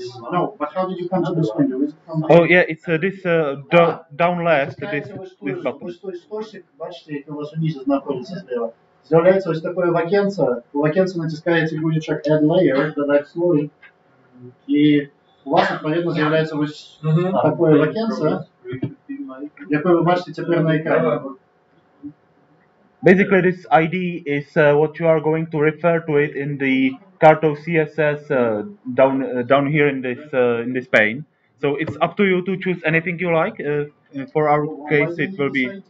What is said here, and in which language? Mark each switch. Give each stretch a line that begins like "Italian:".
English: No, but how did you come to this window? Is it from Oh yeah, it's this down left, this button.
Ukrainian: Ось той стосик, бачите, який у вас унизу знаходиться зліва. З'являється ось таке вакенце. У вакенце натискаєте гудзичок Add Layer, додать слой. І у вас, відповідно, з'являється ось таке вакенце, яке ви бачите тепер на екрані.
English: Basically, this ID is what you are going to refer to it in the Carto CSS down here in this pane. So it's up to you to choose anything you like. For our case, it will be.